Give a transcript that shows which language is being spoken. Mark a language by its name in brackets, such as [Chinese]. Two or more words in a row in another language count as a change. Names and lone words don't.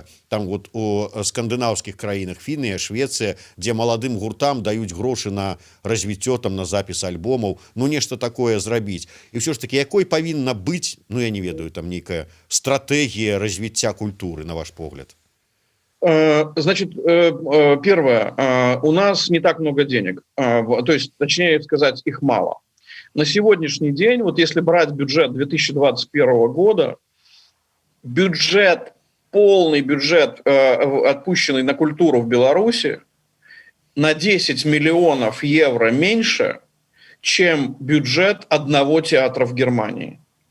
[Belarusian] Там у скандынаўскіх краінах, Фінія, Швецыя, дзе маладым гуртам даюць грошы на развіццё, там, на запіс альбомаў, нешта такое зрабіць. І все ж таки, якой павінна быць, я не ведаю, там нейкая стратэгія развіцця культуры, на ваш погляд? [Russian] Значит, первое, у нас не так много денег, то есть, точнее сказать, их мало. На сегодняшний день, если брать бюджет 2021 года, полный бюджет, отпущенный на культуру в Беларуси, на 10 миллионов евро меньше, чем бюджет одного театра в Германии.